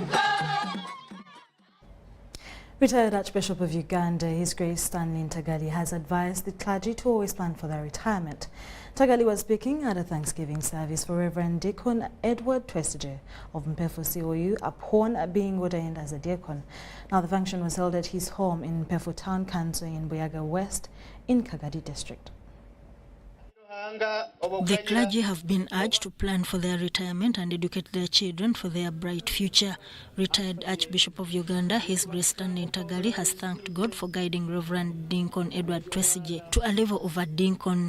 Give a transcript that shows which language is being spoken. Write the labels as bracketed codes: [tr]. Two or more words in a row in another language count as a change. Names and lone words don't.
[en] Retired Archbishop of Uganda, His Grace Stanley Ntagali, has advised the clergy to always plan for their retirement. Ntagali was speaking at a Thanksgiving service for Reverend Deacon Edward Twesige of Mpefo COU upon being ordained as a deacon. Now, the function was held at his home in Mpefo Town Council in Buyaga West in Kagadi District. The clergy have been urged to plan for their retirement and educate their children for their bright future. Retired Archbishop of Uganda, His Grace Stanley Ntagali, has thanked God for guiding Reverend Deacon Edward Twesige to a level of a deacon.